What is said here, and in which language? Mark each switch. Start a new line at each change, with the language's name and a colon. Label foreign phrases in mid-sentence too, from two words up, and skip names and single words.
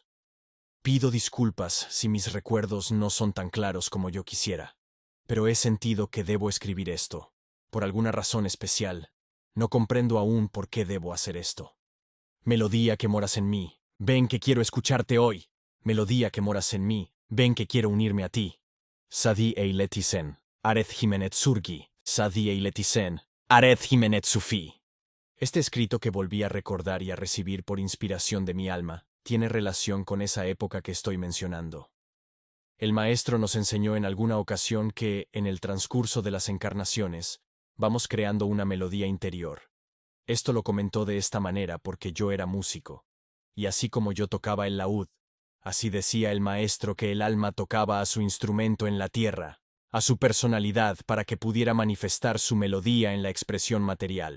Spanish: Pido disculpas si mis recuerdos no son tan claros como yo quisiera, pero he sentido que debo escribir esto, por alguna razón especial. No comprendo aún por qué debo hacer esto. Melodía que moras en mí, ven que quiero escucharte hoy. Melodía que moras en mí, ven que quiero unirme a ti. Sadi Eiletisen, Areth Jimenet Surgi, Sadi Eiletisen, Areth Jimenet Sufi. Este escrito que volví a recordar y a recibir por inspiración de mi alma, tiene relación con esa época que estoy mencionando. El Maestro nos enseñó en alguna ocasión que, en el transcurso de las encarnaciones, vamos creando una melodía interior. Esto lo comentó de esta manera porque yo era músico, y así como yo tocaba el laúd, así decía el Maestro que el alma tocaba a su instrumento en la tierra, a su personalidad para que pudiera manifestar su melodía en la expresión material.